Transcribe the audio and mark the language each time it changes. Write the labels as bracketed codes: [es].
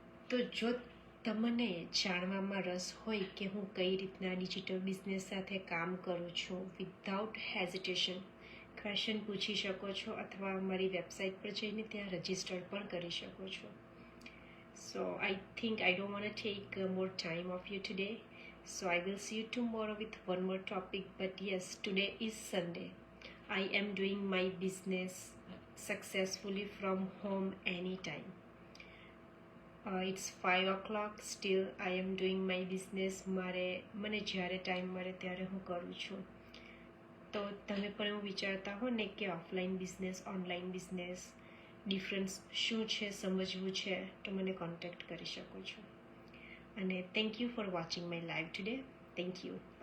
[gu] તો જો તમને જાણવામાં રસ હોય કે હું કઈ રીતના ડિજિટલ બિઝનેસ સાથે કામ કરું છું, [en] without hesitation question [gu] પૂછી શકો છો, અથવા મારી વેબસાઇટ પર જઈને ત્યાં રજિસ્ટર પણ કરી શકો છો. [en] So I think I don't want to take more time of you today. So I will see you tomorrow with one more topic. But yes, today is Sunday. I am doing my business successfully from home anytime. It's 5 o'clock. Still I am doing my business. [gu] મને જ્યારે time મળે ત્યારે હું કરું છું. તો તમે પણ એવું વિચારતા હો ને કે offline business, online business difference શું છે, સમજવું છે, તો મને કોન્ટેક્ટ કરી શકો છો. અને [en] Thank you for watching my live today. [gu] Thank you.